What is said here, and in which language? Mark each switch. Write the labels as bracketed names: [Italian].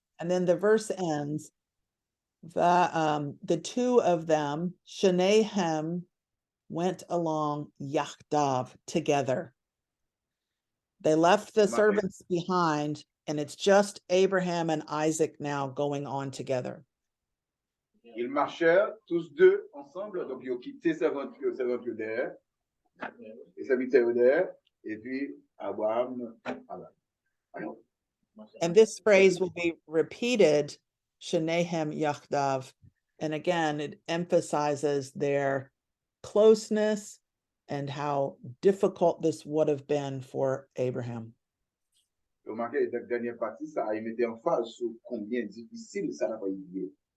[English] And then the verse ends, the two of them, Shanahem, went along Yachdav together. They left the servants behind, and it's just Abraham and Isaac now going on together. [French] Ils marchèrent tous deux ensemble, donc ils ont quitté servante derrière, et serviteurs derrière, et puis Abraham. [English] And this phrase will be repeated, Shanahem Yachdav, and again, it emphasizes their closeness and how difficult this would have been for Abraham. [French] Remarquez, la dernière partie, ça a mis en phase sur combien difficile ça n'a pas été.